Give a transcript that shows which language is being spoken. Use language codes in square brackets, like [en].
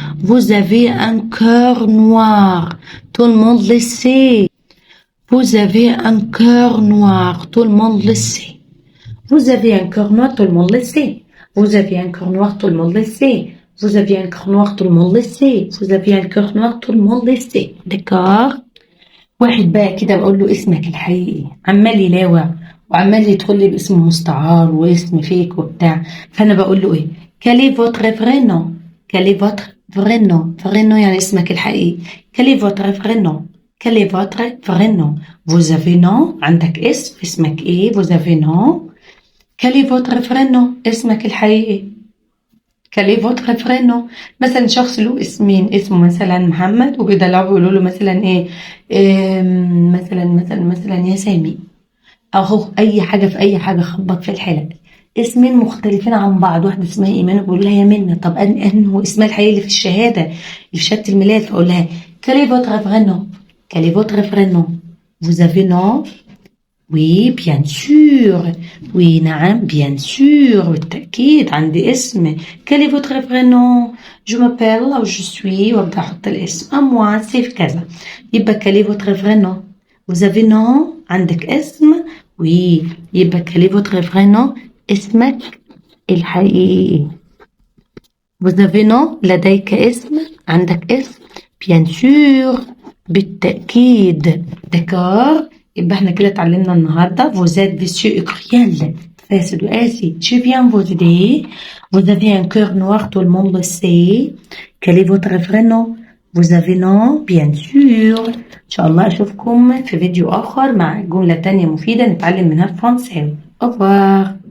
[fr] Vous avez un cœur noir. Tout le monde le sait. Vous avez un cœur noir. Tout le monde le sait. Vous avez un cœur noir. Tout le monde le sait. Vous avez un cœur noir. Tout le monde le sait. Vous avez un cœur noir. Tout le monde le sait. Vous avez un cœur noir. Tout le monde le sait. D'accord. [ar] واحد بقى كده بقول له اسمك الحقيقي، عمال يلاوع وعمال يدخل لي باسم مستعار واسم فيك وبتاع. فانا بقول له ايه؟ [fr] quel est votre vrai nom? quel est votre vrai nom? [ar] vrai nom يعني اسمك الحقيقي. [fr] quel est votre vrai nom? quel est votre vrai nom? vous avez nom؟ [ar] عندك اسمك ايه؟ [fr] vous avez nom؟ quel est votre vrai nom؟ [ar] اسمك الحقيقي. [fr] quel est votre vrai nom؟ [ar] مثلا شخص له اسمين، اسمه مثلا محمد وبيدلعوا بيقولوا له مثلا ايه مثلا يا سامي، او هو اي حاجه في اي حاجه، خبط في الحلق. اسمين مختلفين عن بعض، واحده اسمها ايمان وبقول لها يا منى. طب انه اسمها الحقيقي اللي في الشهاده اللي في شهاده الميلاد، فاقول لها [fr] quel est votre vrai nom؟ [ar] quel est votre vrai nom؟ [fr] Vous avez nom? Oui, bien sûr. Oui, نعم, bien sûr. [ar] بالتأكيد عندي اسم. [fr] Quel est votre vrai nom? Je m'appelle أو je suis [ar] وأبدأ أحط الاسم. [fr] moi c'est كذا. يبقى quel est votre vrai nom? Vous avez nom? [ar] عندك اسم؟ Oui. [fr] يبقى quel est votre vrai nom? [ar] اسمك الحقيقي. [fr] Vous avez nom? [ar] لديك اسم؟ عندك اسم؟ Bien sûr. بالتأكيد. D'accord. يبقى احنا كده اتعلمنا النهارده [fr] vous êtes vicieux et cruel. [ar] فاسد وقاسي. [fr] Je viens vous aider. Vous avez un cœur noir, tout le monde le sait. Quel est votre vrai nom? Vous avez nom? Bien sûr. [ar] إن شاء الله أشوفكم في فيديو آخر مع جملة تانية مفيدة نتعلم منها الفرنساوي. [fr] Au revoir.